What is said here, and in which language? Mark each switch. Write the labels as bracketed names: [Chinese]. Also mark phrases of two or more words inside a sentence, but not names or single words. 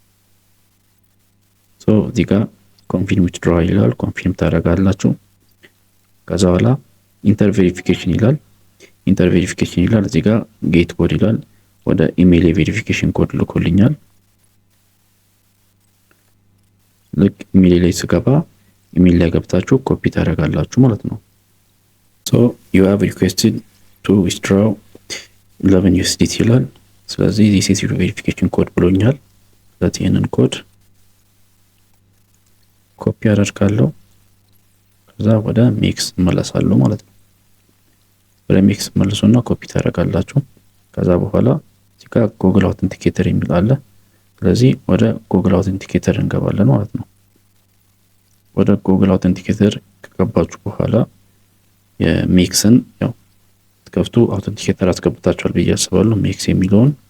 [Amharic] ሶ እዚህ ጋር [English] confirm withdraw [Amharic] ይላል። ኮንፊርም ታደርጋላችሁ። ከዛ በኋላ [English] enter verification [Amharic] ይላል። [English] enter verification [Amharic] ይላል። እዚህ ጋር [English] get code [Amharic] ይላል። ወደ ኢሜል የቬሪፊኬሽን ኮድ ልኮልኛል። ልክ ኢሜል ላይ ስገባ ኢሜል ላይ ገብታችሁ ኮፒ ታደርጋላችሁ ማለት ነው። ሶ [English] you have requested to withdraw 11 USDT [Amharic] ይላል። ስለዚህ [English] this is your verification code [Amharic] ብሎኛል። ስለዚህ ይሄንን ኮድ ኮፒ አደርጋለሁ። ከዛ ወደ ሚክስ እመለሳለሁ ማለት ነው። ወደ ሚክስ መልሱና ኮፒ ታደርጋላችሁ። ከዛ በኋላ እዚህ ጋር ጉግል አውተንቲኬተር የሚል አለ። ስለዚህ ወደ ጉግል አውተንቲኬተር እንገባለን ማለት ነው። ወደ ጉግል አውተንቲኬተር ከገባችሁ በኋላ የሚክስን ያው ከፍቱ አውተንቲኬተር አስገብታችኋል ብዬ አስባለሁ። ሚክስ የሚለውን